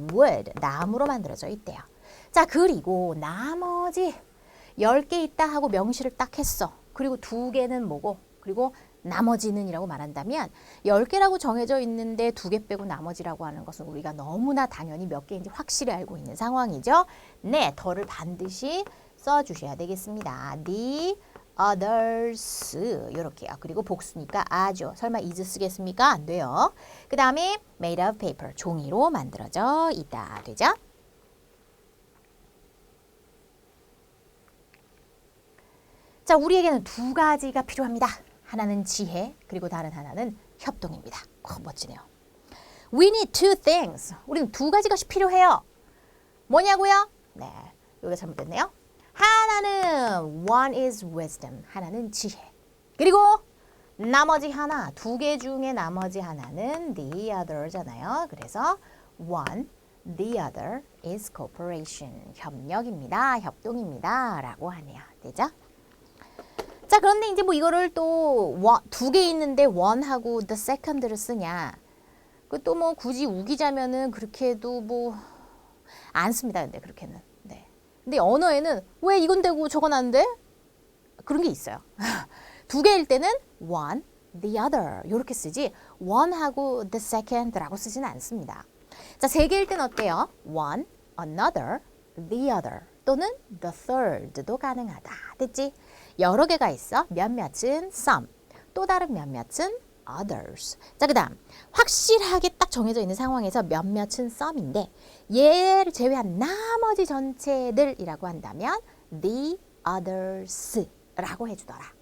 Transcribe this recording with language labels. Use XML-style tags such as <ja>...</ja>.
<ko>wood, 나무로 만들어져 있대요. 자, 그리고 나머지 10개 있다 하고 명시를 딱 했어. 그리고 2개는 뭐고, 그리고 나머지는 이라고 말한다면 10개라고 정해져 있는데 2개 빼고 나머지라고 하는 것은 우리가 너무나 당연히 몇 개인지 확실히 알고 있는 상황이죠. 네, 더를 반드시 써주셔야 되겠습니다. the others 이렇게요. 그리고 복수니까 아죠. 설마 is 쓰겠습니까? 안 돼요. 그 다음에 made of paper, 종이로 만들어져 있다. 되죠? 자, 우리에게는 2가지가 필요합니다. 하나는 지혜, 그리고 다른 하나는 협동입니다.</ko> <en>멋지네요. We need 2 things.</en> <ko>우리는 2가지가 필요해요. 뭐냐고요? 네, 여기가 잘못됐네요. 하나는 one is wisdom, 하나는 지혜. 그리고 나머지 하나, 2개 중에 나머지 하나는 the other잖아요.</ko> <en>그래서 one, the other is cooperation, 협력입니다.</en> <ko>협동입니다. 라고 하네요. 되죠? 자, 그런데 이제 뭐 이거를 또 2개 있는데 one하고 the second를 쓰냐. 그 또 뭐 굳이 우기자면은 그렇게도 뭐 안 씁니다. 근데 그렇게는. 네. 근데 언어에는 왜 이건 되고 저건 안 돼? 그런 게 있어요. 2개일 때는 one, the other 이렇게 쓰지 one하고 the second라고 쓰지는 않습니다. 자, 3개일 때는 어때요? one, another, the other 또는 the third도 가능하다. 됐지? 여러 개가 있어. 몇몇은 some, 또 다른 몇몇은 others. 자, 그 다음 확실하게 딱 정해져 있는 상황에서 몇몇은 some인데 얘를 제외한 나머지 전체들이라고 한다면 the others라고 해주더라.</ko>